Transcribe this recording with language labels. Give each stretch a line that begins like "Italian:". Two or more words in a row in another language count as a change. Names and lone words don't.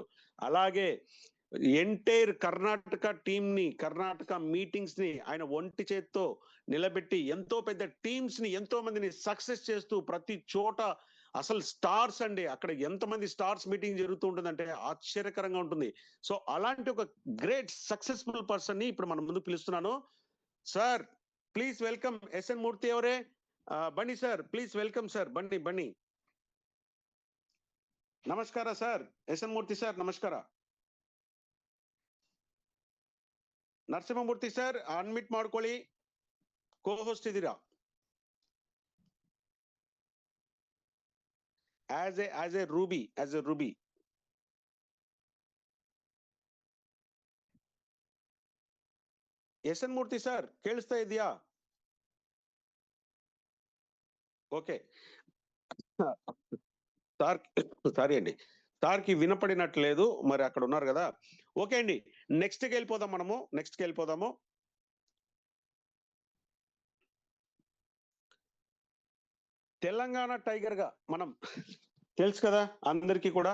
Telugu: అలాగే
English: entire Karnataka team
Telugu: ని, కర్ణాటక మీటింగ్స్ ని ఆయన ఒంటి చేత్తో నిలబెట్టి ఎంతో పెద్ద టీమ్స్ ని, ఎంతో మందిని సక్సెస్ చేస్తూ ప్రతి చోట అసలు స్టార్స్ అండి, అక్కడ ఎంతమంది
English: stars meeting
Telugu: జరుగుతూ ఉంటుందంటే ఆశ్చర్యకరంగా ఉంటుంది. సో అలాంటి ఒక
English: great successful person
Telugu: ని ఇప్పుడు మన ముందు పిలుస్తున్నాను.
English: sir please welcome ఎస్ఎన్ మూర్తి అవరే. Bunny sir, please welcome sir. Bunny
Kannada: ನಮಸ್ಕಾರ ಸರ್. ಎಸ್ಎನ್ ಮೂರ್ತಿ ಸರ್ ನಮಸ್ಕಾರ. ನರಸಿಂಹಮೂರ್ತಿ ಸರ್ ಅನ್ಮಿಟ್ ಮಾಡ್ಕೊಳ್ಳಿ,
English: co host
Kannada: ಇದ್ದೀರಾ. as a ruby. ಎಸ್ಎನ್ ಮೂರ್ತಿ ಸರ್ ಕೇಳಿಸ್ತಾ ಇದೆಯಾ?
English: okay sir, sorry
Telugu: అండి, సార్కి వినపడినట్లేదు, మరి అక్కడ ఉన్నారు కదా. ఓకే అండి, నెక్స్ట్కి వెళ్ళిపోదాము. తెలంగాణ టైగర్ గా మనం తెలుసు కదా అందరికీ కూడా.